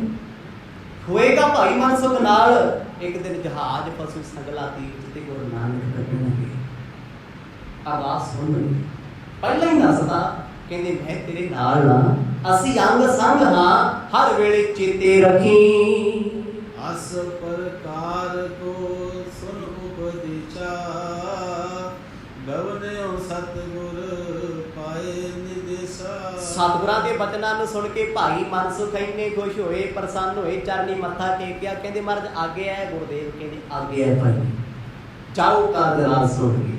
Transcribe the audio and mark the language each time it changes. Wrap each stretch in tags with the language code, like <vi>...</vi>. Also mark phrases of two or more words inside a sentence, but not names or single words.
<pa>ਹੋਏਗਾ ਭਾਈ ਮਨ ਸੁਖ ਨਾਲ। ਇੱਕ ਦਿਨ ਜਹਾਜ਼ ਪਸ਼ੂ ਸੰਗਲਾ ਤੀਰਥ ਤੇ ਗੁਰੂ ਨਾਨਕ ਕੱਢਣਗੇ। ਅਰਦਾਸ ਸੁਣ ਲਈ, ਪਹਿਲਾਂ ਹੀ ਦੱਸਦਾ, ਕਹਿੰਦੇ ਮੈਂ ਤੇਰੇ ਨਾਲ ਹਾਂ, ਅਸੀਂ ਅੰਗ ਸੰਗ ਹਾਂ, ਹਰ ਵੇਲੇ ਚੇਤੇ ਰੱਖੀ।</pa> <bra>अस प्रकार को सुन उपदिशा, ਗਵਨਿਓ ਸਤਿਗੁਰ ਪਾਏ ਨਿਦੇਸ਼ਾ।</bra> <pa>ਸਤਿਗੁਰਾਂ ਦੇ ਬਚਨਾਂ ਨੂੰ ਸੁਣ ਕੇ ਭਾਈ ਮਨ ਸੁਖ ਇੰਨੇ ਖੁਸ਼ ਹੋਏ, ਪ੍ਰਸੰਨ ਹੋਏ, ਚਰਨੀ ਮੱਥਾ ਟੇਕਿਆ। ਕਹਿੰਦੇ ਮਹਾਰਾਜ ਆਗੇ ਹੈ। ਗੁਰਦੇਵ ਕਹਿੰਦੇ ਆਗੇ ਹੈ ਭਾਈ, ਜਾਓ ਕਾਰਜ ਰਾਸ ਸੁਣ ਕੇ।</pa>